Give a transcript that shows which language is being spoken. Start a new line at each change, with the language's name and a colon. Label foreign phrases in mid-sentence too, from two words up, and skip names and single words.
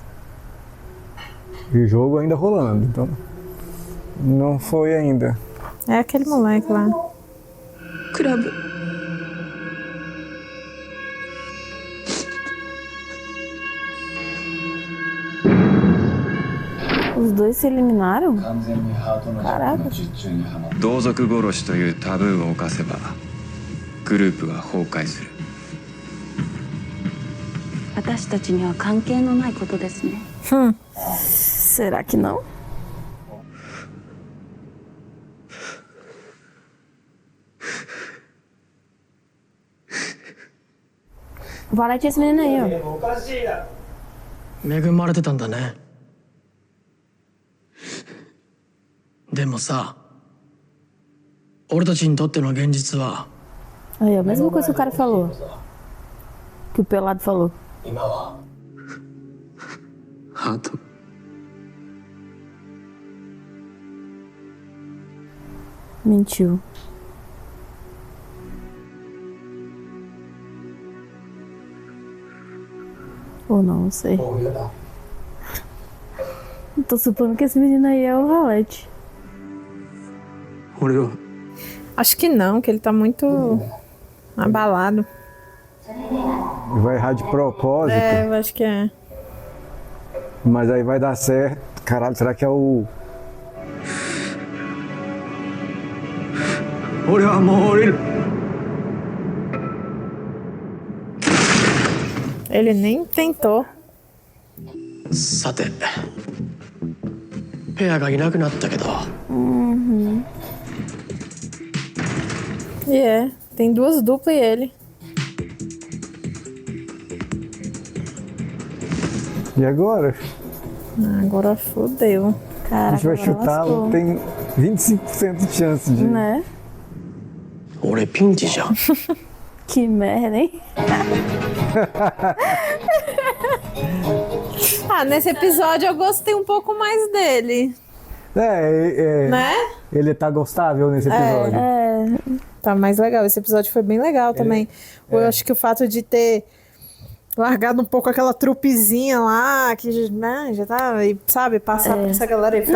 Portuguese: E o jogo ainda rolando, então não foi ainda. É aquele moleque lá.
Japanese: クラブ。
Portuguese: Os dois se eliminaram? Caraca.
Japanese: 同族殺しというタブーを犯せばグループは崩壊する。私たちには関係のないことですね。
Portuguese: Será que não? Valete esse menino aí, ó.
Japanese: 恵まれてたんだね。でもさ、俺たちにとっての現実は
Portuguese: Aí, a mesma coisa que o cara falou. Que o pelado falou.
Japanese: 今はハート
Portuguese: Mentiu. Ou não sei. Tô supondo que esse menino aí é o Valete.
Japanese: 俺は
Portuguese: Acho que não, que ele tá muito abalado. Vai errar de propósito, É, eu acho que é. mas aí vai dar certo. Caralho, será que é o.
Japanese: 俺はもう降りる。
Portuguese: Ele nem tentou.
Japanese: さて、ペアがいなくなったけど、
Portuguese: E é, tem duas duplas e ele. E agora? Agora fodeu. A Caraca, gente vai agora chutar, lascou. tem 25% de chance de. Né?
Japanese: 俺ピンチじゃん。
Portuguese: Que merda, hein? Ah, nesse episódio eu gostei um pouco mais dele, né? Ele tá gostável nesse episódio. É. Tá mais legal. Esse episódio foi bem legal também. Eu acho que o fato de ter largado um pouco aquela trupezinha lá, que né, já tá, e, sabe, passar por essa galera aí, foi